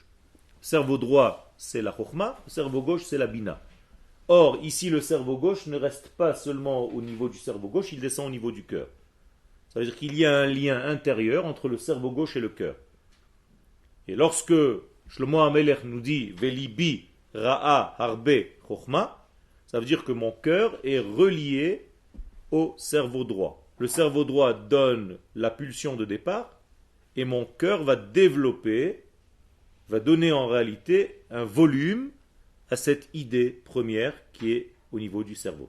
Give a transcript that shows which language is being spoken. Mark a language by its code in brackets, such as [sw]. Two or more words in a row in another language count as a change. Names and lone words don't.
[fr] Le cerveau droit, c'est la chokhma, le cerveau gauche, c'est la bina. Or, ici, le cerveau gauche ne reste pas seulement au niveau du cerveau gauche, il descend au niveau du cœur. Ça veut dire qu'il y a un lien intérieur entre le cerveau gauche et le cœur. Et lorsque Shlomo HaMelech nous dit « [he] ולבי ראה הרבה חכמה », [fr] ça veut dire que mon cœur est relié au cerveau droit. Le cerveau droit donne la pulsion de départ et mon cœur va développer, va donner en réalité un volume à cette idée première qui est au niveau du cerveau.